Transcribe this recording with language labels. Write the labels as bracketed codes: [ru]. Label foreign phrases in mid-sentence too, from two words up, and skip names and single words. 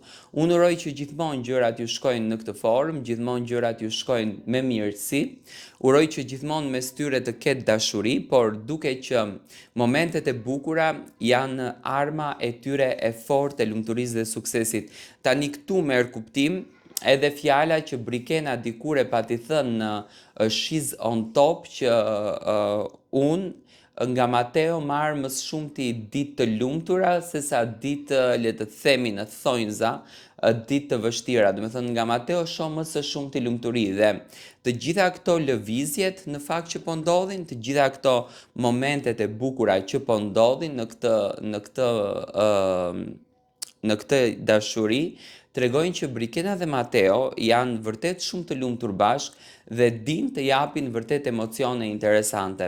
[sq] Unë uroj që gjithmonë gjërat ju shkojnë në këtë formë, gjithmonë gjërat ju shkojnë me mirësi. Uroj që gjithmonë mes tyre të ketë dashuri, por duke që momentet e bukura janë arma e tyre e fortë e lumturisë dhe suksesit. Tani këtu merr kuptim edhe fjala që Brikena dikur e pati thënë [en] she's on top, [sq] që unë nga Mateo marr më shumë ti ditë të lumtura se sa ditë, le të themi në thonjza, ditë të vështira. Do me thënë nga Mateo shoh më së shumti lumturi dhe të gjitha këto lëvizjet në fakt që po ndodhin, të gjitha këto momentet e bukura që po ndodhin në këtë dashuri, tregojnë që Brikena dhe Mateo janë vërtet shumë të lumtur bashkë dhe din të japin vërtet emocione interesante.